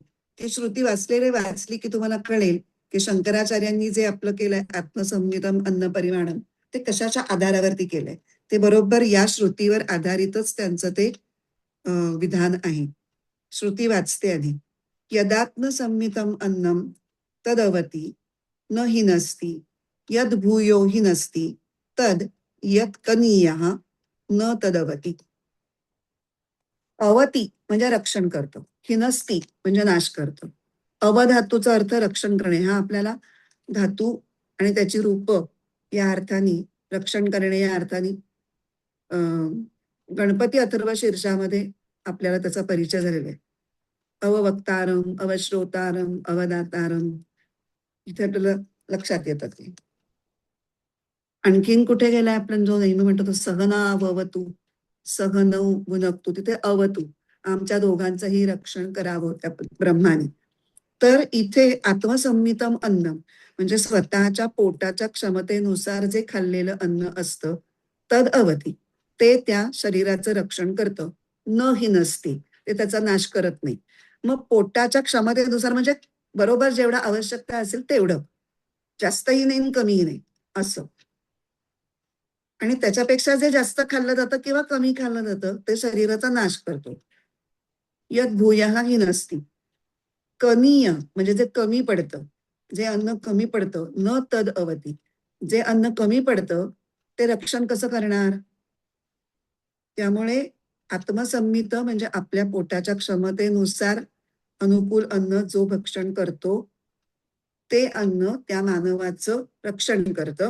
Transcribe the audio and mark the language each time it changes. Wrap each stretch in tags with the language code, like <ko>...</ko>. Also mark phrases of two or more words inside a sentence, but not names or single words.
<mr>ती श्रुती वाचली की तुम्हाला कळेल, की शंकराचार्यांनी जे आपलं केलंय</mr> <sa>आत्मसंमितम अन्न परिमाणम,</sa> <mr>ते कशाच्या आधारावरती केलंय. ते बरोबर या श्रुतीवर आधारितच त्यांचं ते विधान आहे. श्रुती वाचते आधी.</mr> <sa>यदात्म संमितम अन्नम तदवती न हिनस्ति यद भूयो हिनस्ति तद यत कनीयः न तदवती.</sa> <mr>अवती म्हणजे रक्षण करतो, हिनस्ती म्हणजे नाश करतो. अवधातूचा अर्थ रक्षण करणे. हा आपल्याला धातू आणि त्याची रूप या अर्थाने, रक्षण करणे या अर्थाने गणपती अथर्व शीर्षामध्ये आपल्याला त्याचा परिचय झालेला आहे.</mr> <sa>अववक्तारम, अवश्रोतारम, अवदातारम,</sa> <mr>इथे आपल्याला लक्षात येतात ते. आणखीन कुठे गेलाय आपण जो नेहमी म्हणतो तो</mr> <sa>सहना अवतू, सहनऊ भुनक्तू,</sa> <mr>तिथे अवतू, आमच्या दोघांचंही रक्षण करावं त्या ब्रह्माने. तर इथे</mr> <sa>आत्मसंमितम अन्न</sa> <mr>म्हणजे स्वतःच्या पोटाच्या क्षमतेनुसार जे खाल्लेलं अन्न असतं</mr> <sa>तद अवती,</sa> <mr>ते त्या शरीराचं रक्षण करतं.</mr> <sa>न ही नसते,</sa> <mr>ते त्याचा नाश करत नाही. मग पोटाच्या क्षमतेनुसार म्हणजे बरोबर जेवढा आवश्यकता असेल तेवढं, जास्तही नाही आणि कमीही नाही असं. आणि त्याच्यापेक्षा जे जास्त खाल्लं जातं किंवा कमी खाल्लं जातं ते शरीराचा नाश करतो.</mr> <sa>यत भूयः ही नसती.</sa> <mr>कनीय म्हणजे जे कमी पडतं, जे अन्न कमी पडतं,</mr> <sa>न तद अवती,</sa> <mr>जे अन्न कमी पडतं ते रक्षण कसं करणार? त्यामुळे आत्मसंमित म्हणजे आपल्या पोटाच्या क्षमतेनुसार अनुकूल अन्न जो भक्षण करतो ते अन्न त्या मानवाचं रक्षण करतं.</mr>